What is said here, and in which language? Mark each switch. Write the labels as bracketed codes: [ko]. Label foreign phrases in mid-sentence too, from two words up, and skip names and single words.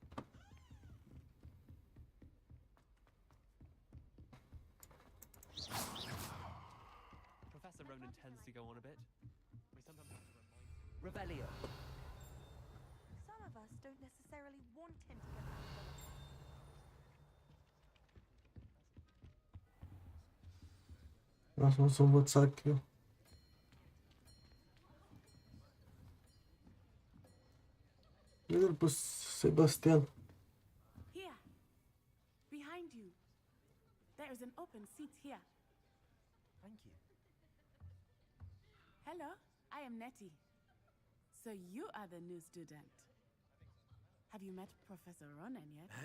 [en] Professor Ronan tends to go on a bit. We sometimes have to remind him. Revelio. Some of us don't necessarily want him to get out of the [ro] Lasă-mă să învăț eu. Vede-l pe Sebastian. [en] Here. Behind you. There is an open seat here. Thank you. Hello, I am Nettie. So you are the new student. Have you met Professor Ronan yet?